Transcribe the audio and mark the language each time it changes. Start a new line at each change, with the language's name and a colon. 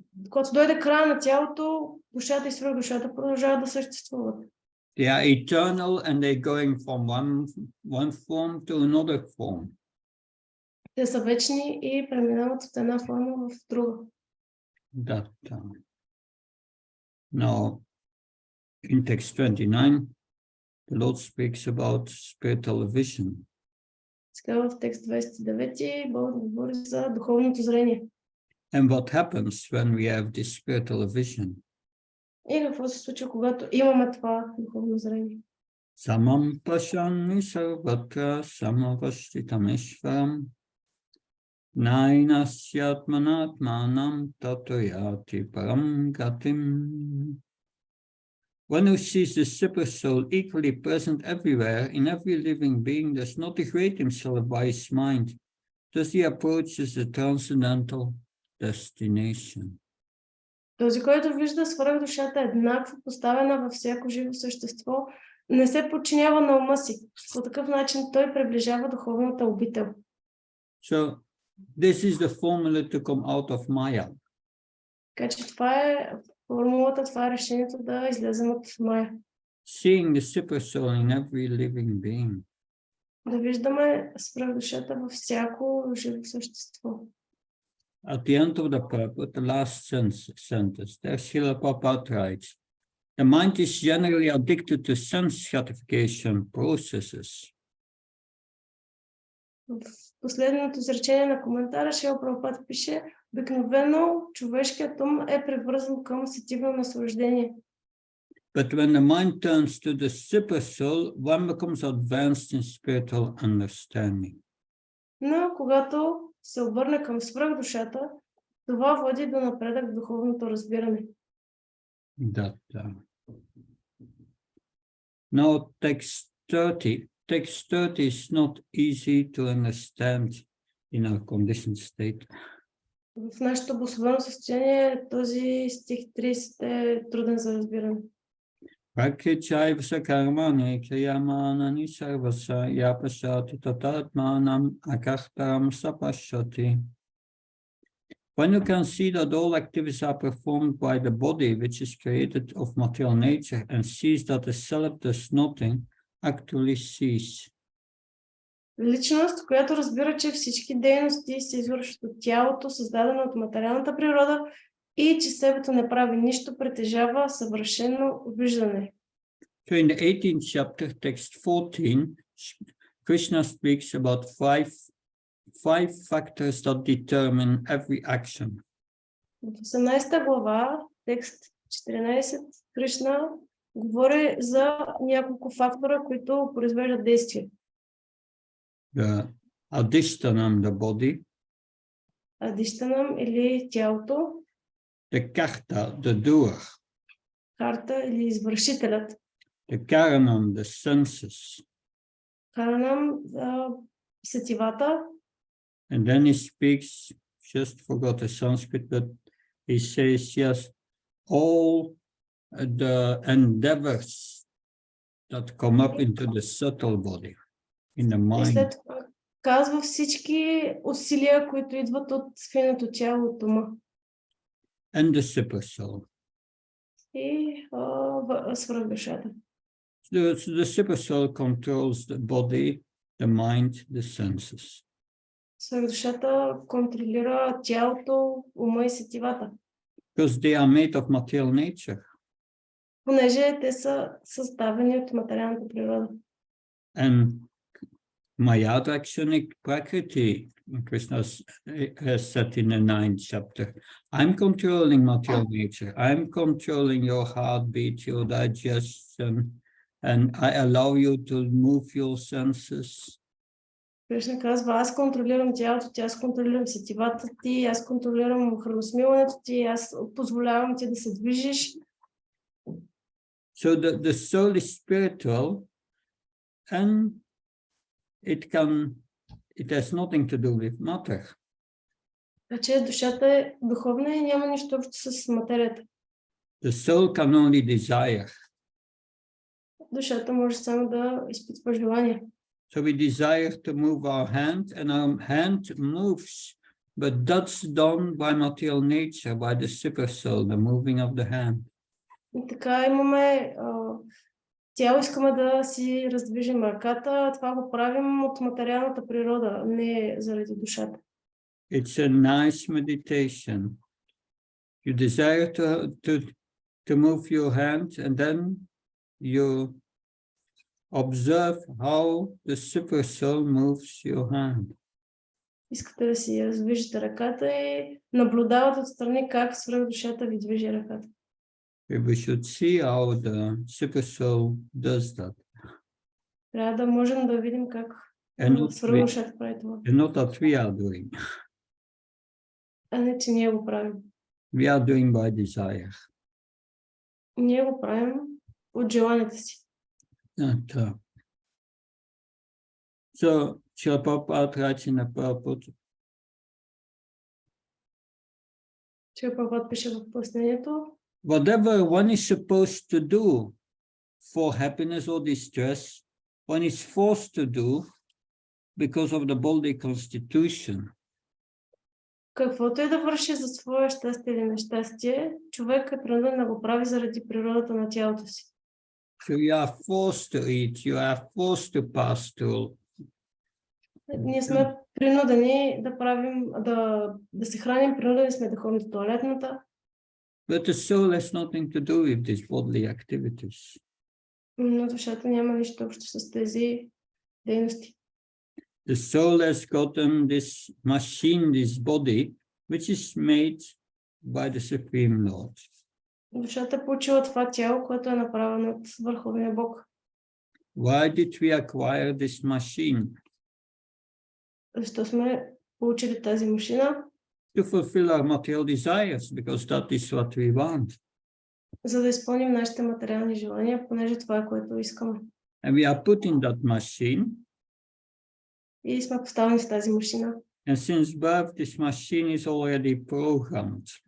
Bulgarian: Когато дойде края на тялото, душата и свръхдушата продължават да съществуват.
English: They are eternal and they're going from one form to another form.
Bulgarian: Те са вечни и преминават от една форма в друга.
English: That now, in text 29, the Lord speaks about spiritual vision.
Bulgarian: Сега в текст 29 Бог говори за духовното зрение.
English: And what happens when we have this spiritual vision?
Bulgarian: И какво се случва, когато имаме това духовно зрение?
Sanskrit: Samam pashyami sarvatra samavashtitameshvaram nainasyatmanatmanam tato-yati param gatim.
English: One who sees the super soul equally present everywhere in every living being does not degrade himself by his mind, thus he approaches the transcendental destination.
Bulgarian: Този, който вижда свръхдушата еднакво поставена във всяко живо същество, не се подчинява на ума си. По такъв начин той приближава духовната обител.
English: So this is the formula to come out of Maya.
Bulgarian: Така че това е формулата, това е решението да излезем от Мая.
English: Seeing the super soul in every living being.
Bulgarian: Да виждаме свръхдушата във всяко живо същество.
English: At the end of the purport, the last sentence, there Srila Prabhupada writes, the mind is generally addicted to sense gratification processes.
Bulgarian: В последното изречение на коментара Шрила Прабхупада пише: обикновено човешкият ум е привързан към сетивно наслаждение.
English: But when the mind turns to the super soul, one becomes advanced in spiritual understanding.
Bulgarian: Но когато се обърне към свръхдушата, това води до напредък в духовното разбиране.
English: Now text 30 is not easy to understand in our conditioned state.
Bulgarian: В нашето обособено състояние този стих 30 е труден за разбиране.
Sanskrit: Prakrichaiva sakarmani kriyamanani sarvasa yapasati tatatmanam akartaram sapashati.
English: When you can see that all activities are performed by the body, which is created of material nature, and sees that the self does nothing, actually sees.
Bulgarian: Личност, която разбира, че всички дейности се извършват от тялото, създадено от материалната природа, и че себето не прави нищо, притежава съвършено виждане.
English: So in the 18th chapter, text 14, Krishna speaks about five factors that determine every action.
Bulgarian: В 18 глава, текст 14, Кришна говори за няколко фактора, които произвеждат действие.
English: The adhishtanam, the body.
Bulgarian: Адиштанам или тялото.
English: The karta, the doer.
Bulgarian: Карта или извършителят.
English: The karanam, the senses.
Bulgarian: Каранам, сетивата.
English: And then he speaks, just forgot the Sanskrit, but he says, yes, all the endeavors that come up into the subtle body, in the mind.
Bulgarian: И след това казва всички усилия, които идват от финото тяло, от ума.
English: And the super soul.
Bulgarian: И свръхдушата.
English: So the super soul controls the body, the mind, the senses.
Bulgarian: Свръхдушата контролира тялото, ума и сетивата.
English: Because they are made of material nature.
Bulgarian: Понеже те са съставени от материалната природа.
English: And
Sanskrit: Mayadrakshanic Prakriti,
English: Krishna has said in the 9th chapter, I'm controlling material nature. I'm controlling your heartbeat, your digestion, and I allow you to move your senses.
Bulgarian: Кришна казва, аз контролирам тялото, аз контролирам сетивата ти, аз контролирам храносмилането ти, аз позволявам ти да се движиш.
English: So the soul is spiritual, and it has nothing to do with matter.
Bulgarian: Че душата е духовна и няма нищо общо с материята.
English: The soul can only desire.
Bulgarian: Душата може само да изпитва желание.
English: So we desire to move our hand, and our hand moves, but that's done by material nature, by the super soul, the moving of the hand.
Bulgarian: И така имаме тяло, искаме да си раздвижим ръката, това го правим от материалната природа, не заради душата.
English: It's a nice meditation. You desire to move your hand, and then you observe how the super soul moves your hand.
Bulgarian: Искате да си раздвижите ръката и наблюдавате отстрани как свръхдушата ви движи ръката.
English: We should see how the super soul does that.
Bulgarian: Трябва да можем да видим как свръхдушата прави това.
English: And not that we are doing.
Bulgarian: А не, че ние го правим.
English: We are doing by desire.
Bulgarian: Ние го правим от желанията си.
English: So, Srila Prabhupada writes in the purport,
Bulgarian: Че Прабхупад пише в пояснението,
English: whatever one is supposed to do for happiness or distress, one is forced to do because of the body constitution.
Bulgarian: каквото и да върши за свое щастие или нещастие, човек е принуден да го прави заради природата на тялото си.
English: So you are forced to eat, you are forced to pass through.
Bulgarian: Ние сме принудени да правим, да се храним, принудени сме да ходим в тоалетната.
English: But the soul has nothing to do with these bodily activities.
Bulgarian: Но душата няма нищо общо с тези дейности.
English: The soul has gotten this machine, this body, which is made by the Supreme Lord.
Bulgarian: Душата е получила това тяло, което е направено от Върховния Бог.
English: Why did we acquire this machine?
Bulgarian: Защо сме получили тази машина?
English: To fulfill our material desires, because that is what we want.
Bulgarian: За да изпълним нашите материални желания, понеже това е което искаме.
English: And we are put in that machine.
Bulgarian: И сме поставени в тази машина.
English: And since birth, this machine is already programmed.